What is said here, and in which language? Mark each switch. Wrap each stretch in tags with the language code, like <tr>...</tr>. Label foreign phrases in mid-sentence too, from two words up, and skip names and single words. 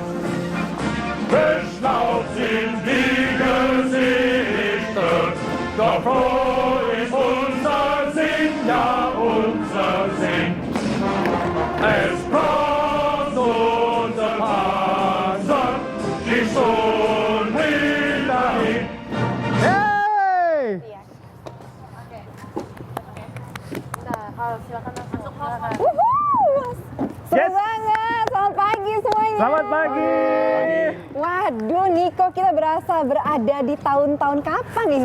<de>Beschnaubt sind die Gesichter, doch wo ist unser Sinn, ja unser Sinn. Es braust unser Panzer, die Sturmwind dahin. Hey!</de> <id>Seru</id> <en>Yes.</en> <id>banget, selamat pagi semuanya. Selamat pagi. Waduh Niko, kita berasa berada di tahun-tahun kapan ini?</id>